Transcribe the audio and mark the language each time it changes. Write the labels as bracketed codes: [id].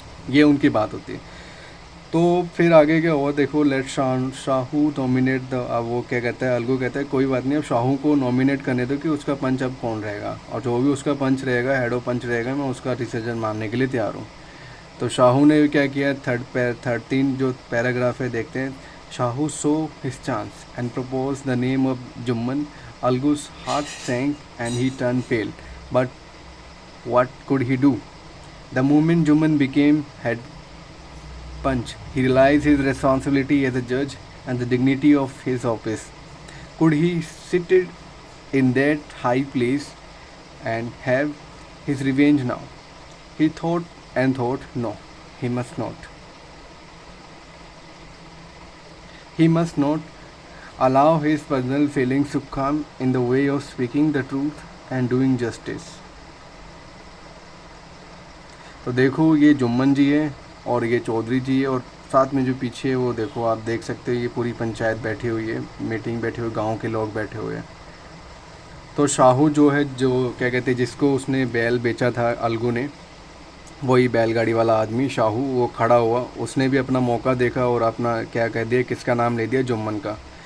[hi] ये उनकी बात होती है। तो फिर आगे क्या हुआ देखो, [en] let Shahu nominate the, [hi] अब वो क्या कहता है, अलगू कहता है कोई बात नहीं, अब शाहू को नॉमिनेट करने दो कि उसका पंच अब कौन रहेगा, और जो भी उसका पंच रहेगा, हेड ऑफ पंच रहेगा, मैं उसका डिसीजन मानने के लिए तैयार हूँ। तो शाहू ने क्या किया, 13 जो पैराग्राफ है देखते हैं। [en] Shahu so his chance and propose the name of Jumman. Algu's heart sank and he turn pale, but what could he do? The moment Juman became head punch, he realized his responsibility as a judge and the dignity of his office. Could he sit in that high place and have his revenge now? He thought and thought, no, he must not. He must not allow his personal feelings to come in the way of speaking the truth and doing justice. [hi] तो देखो ये जुम्मन जी है और ये चौधरी जी है, और साथ में जो पीछे है वो देखो, आप देख सकते हो ये पूरी पंचायत बैठी हुई है, मीटिंग बैठी हुई, गांव के लोग बैठे हुए हैं। तो शाहू जो है, जो क्या कहते हैं, जिसको उसने बैल बेचा था अलगू ने, वही बैलगाड़ी वाला आदमी शाहू, वो खड़ा हुआ, उसने भी अपना मौका देखा और अपना क्या कह दिया, किसका नाम ले दिया, जुम्मन का।